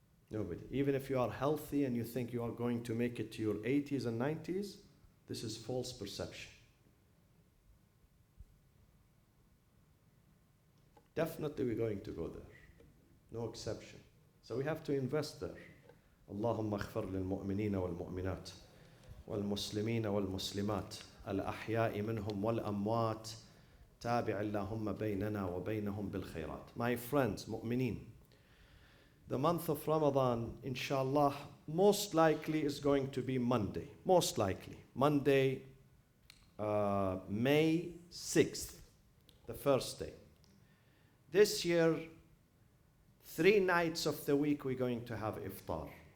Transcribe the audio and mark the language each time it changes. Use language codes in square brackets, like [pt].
[en] Nobody. Even if you are healthy and you think you are going to make it to your 80s and 90s, this is false perception. Definitely we're going to go there. No exception. So we have to invest there. [ar] اللهم اغفر للمؤمنين والمؤمنات والمسلمين والمسلمات الأحياء منهم والأموات تابع اللهم بيننا وبينهم بالخيرات. [en] My friends, mu'mineen, the month of Ramadan, inshallah, most likely is going to be Monday. Most likely. Monday, May 6th, the first day. This year, 3 nights of the week we're going to have iftar.